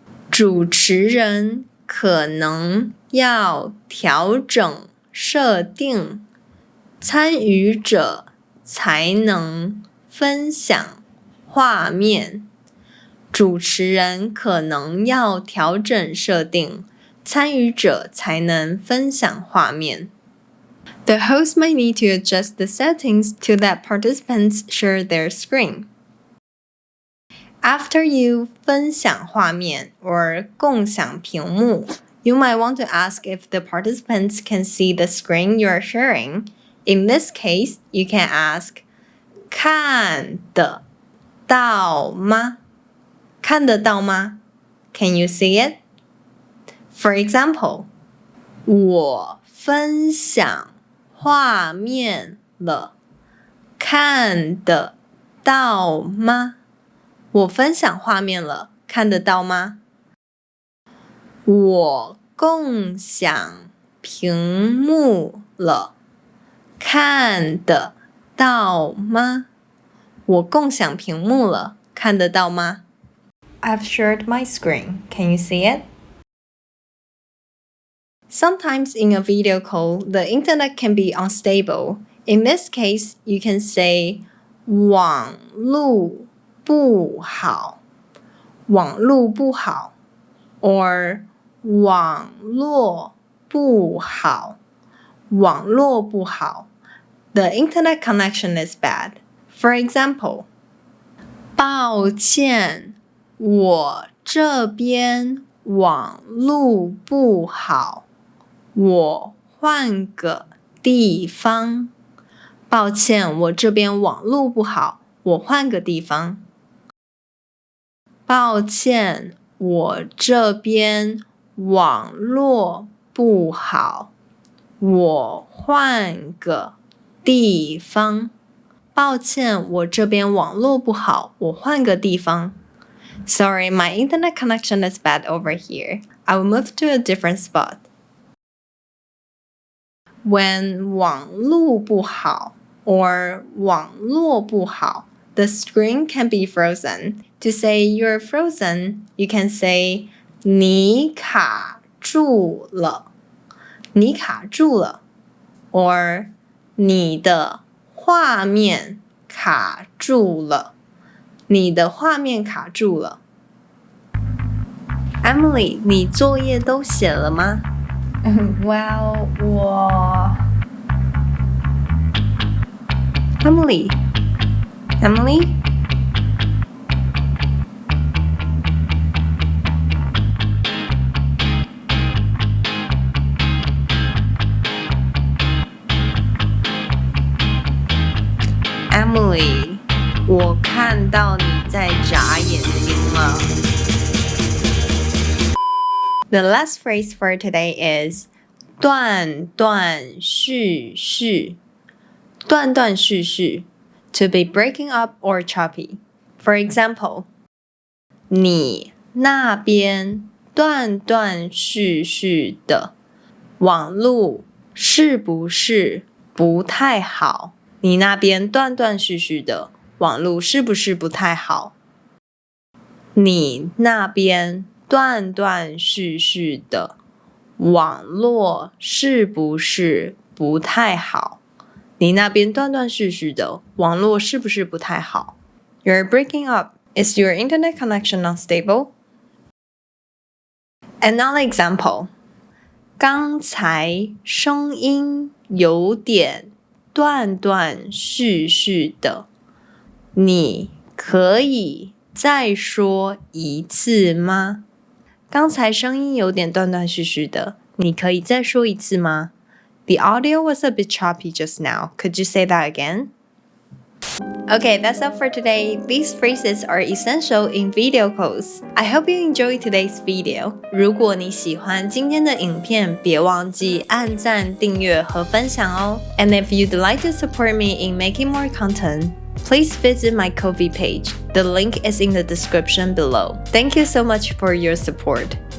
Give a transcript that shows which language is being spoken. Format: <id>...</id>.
<zh>主持人可能要调整设定，参与者才能分享画面。主持人可能要调整设定，参与者才能分享画面。</zh> <en>The host might need to adjust the settings to let participants share their screen. After you</en> <zh>分享画面</zh> <en>or</en> <zh>共享屏幕,</zh> <en>you might want to ask if the participants can see the screen you are sharing. In this case, you can ask,</en> <zh>看得到吗？看得到吗？</zh> <en>Can you see it? For example,</en> <zh>我分享画面了，看得到吗？我分享画面了，看得到吗？我共享屏幕了，看得到吗？我共享屏幕了，看得到吗？</zh> <en>I've shared my screen. Can you see it? Sometimes in a video call, the internet can be unstable. In this case, you can say</en> <zh>网路不好，网路不好</zh> <en>or</en> <zh>网络不好，网络不好</zh> <en>The internet connection is bad. For example,</en> <zh>抱歉，我这边网路不好，我换个地方。抱歉，我这边网路不好，我换个地方。抱歉，我这边网络不好，我换个地方。抱歉，我这边网络不好，我换个地方。</zh> <en>Sorry, my internet connection is bad over here. I will move to a different spot. When</en> <zh>网路不好</zh> <en>or</en> <zh>网络不好,</zh> <en>the screen can be frozen. To say you're frozen, you can say</en> <zh>你卡住了，你卡住了 or 你的画面卡住了，你的画面卡住了。 Emily, 你作业都写了吗？</zh> <en>Well,</en> <zh>我 Emily? Emily, 我看到你在眨眼睛了。</zh> <en>The last phrase for today is</en> <zh>断断续续，断断续续</zh> <en>to be breaking up or choppy. For example,</en> <zh>你那边断断续续的，网路是不是不太好？你那边断断续续的，网路是不是不太好？你那边断断续续的，网络是不是不太好？你那边断断续续的，网络是不是不太好？</zh> <en>You're breaking up. Is your internet connection unstable? Another example.</en> <zh>刚才声音有点断断续续的，你可以再说一次吗？刚才声音有点断断续续的，你可以再说一次吗？</zh> <en>The audio was a bit choppy just now. Could you say that again? Okay, that's all for today. These phrases are essential in video calls. I hope you enjoyed today's video.</en> <zh>如果你喜欢今天的影片，别忘记按赞、订阅和分享哦。</zh> <en>And if you'd like to support me in making more content, please visit my Ko-fi page. The link is in the description below. Thank you so much for your support.</en>